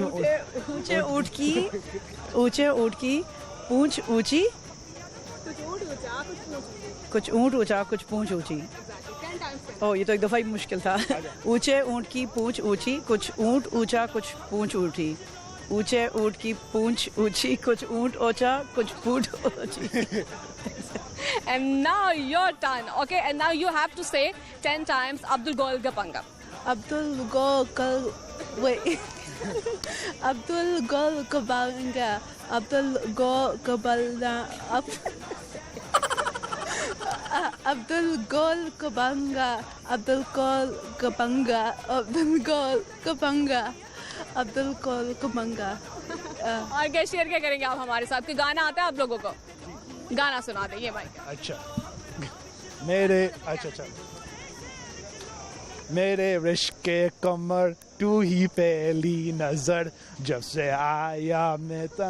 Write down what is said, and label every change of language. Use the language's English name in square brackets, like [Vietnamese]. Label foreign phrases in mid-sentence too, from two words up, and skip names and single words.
[Hindi] ऊंचे ऊंट की पूंछ ऊंची, कुछ ऊंट ऊंचा कुछ पूंछ ऊंची। ओह, ये तो एक दफ़ा ही मुश्किल था। ऊंचे ऊंट की पूंछ ऊंची, कुछ ऊंट ऊंचा कुछ पूंछ ऊंची। ऊंचे ऊंट की पूंछ ऊंची, कुछ ऊंट ऊंचा कुछ पूंछ ऊंची। [English] And now your turn. Okay, and now you have to say 10 times Abdul Gol Gapanga. Abdul Gol Kabanga. Abdul Gol Kabala. Abdul Gol Kabanga. Abdul Gol Kabanga. Abdul Gol Kabanga. Abdul Gol Kabanga. [Hindi] और क्या शेयर क्या करेंगे आप हमारे साथ? कोई गाना आता है आप लोगों को? गाना सुना दे ये भाई। अच्छा, मेरे रिश्क के कमर तू ही पहली नजर जब से आया मैं